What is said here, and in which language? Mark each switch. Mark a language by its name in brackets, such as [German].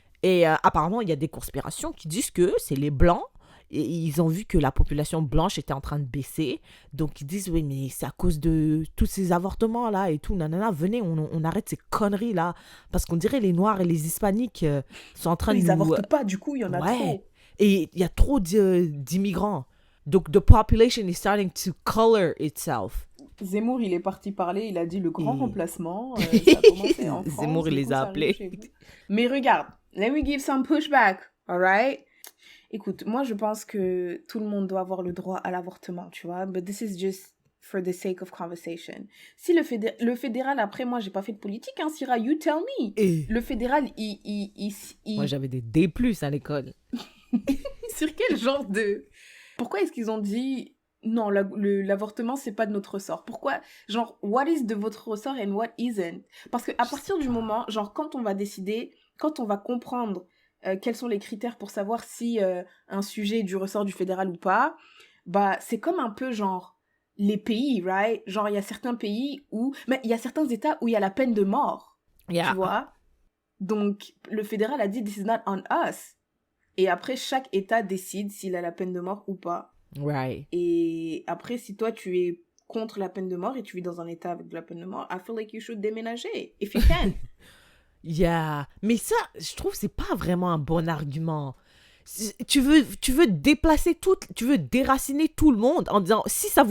[French] Et apparemment, il y a des conspirations qui disent que c'est les Blancs. Et ils ont vu que la population blanche était en train de baisser. Donc, ils disent, oui, mais c'est à cause de tous ces avortements-là et tout. Nanana, venez, on arrête ces conneries-là. Parce qu'on dirait les Noirs et les Hispaniques sont en train de nous... Ils n'avortent pas, du coup, il y en a trop. Et il y a trop d'immigrants. Donc, [English] the population is starting to color itself. [French] Zemmour, il est parti parler, il a dit le grand remplacement. Ça a commencé en France. Zemmour, il les a appelés. Mais regarde, [English] Let me give some pushback, alright? [French] Écoute, moi, je pense que tout le monde doit avoir le droit à l'avortement, tu vois? [English] But this is just for the sake of conversation. [French] Si le fédéral, après, moi, j'ai pas fait de politique, hein, Syrah, [English] you tell me. [French] Et Le fédéral, moi, j'avais des D+ à l'école. Sur quel genre de... Pourquoi est-ce qu'ils ont dit... Non, l'avortement, c'est pas de notre ressort. Pourquoi? Genre, [English] what is [French] de votre ressort [English] and what isn't? [French] Parce que à partir du moment, genre, quand on va décider, quand on va comprendre quels sont les critères pour savoir si un sujet est du ressort du fédéral ou pas, bah, c'est comme un peu, genre, les pays, right? Genre, il y a certains pays où... Mais il y a certains États où il y a la peine de mort, [English] Yeah. [French] tu vois? Donc, le fédéral a dit, [English] this is not on us. [French] Et après, chaque État décide s'il a la peine de mort ou pas. [English] Right. [French] Et après, si toi, tu es contre la peine de mort et tu vis dans un État avec de la peine de mort, [English] I feel like you should [French] déménager, [English] if you can. Yeah. [French] Mais ça, je trouve, c'est pas vraiment un bon argument. Tu veux déplacer tu veux déraciner tout le monde en disant, si ça vous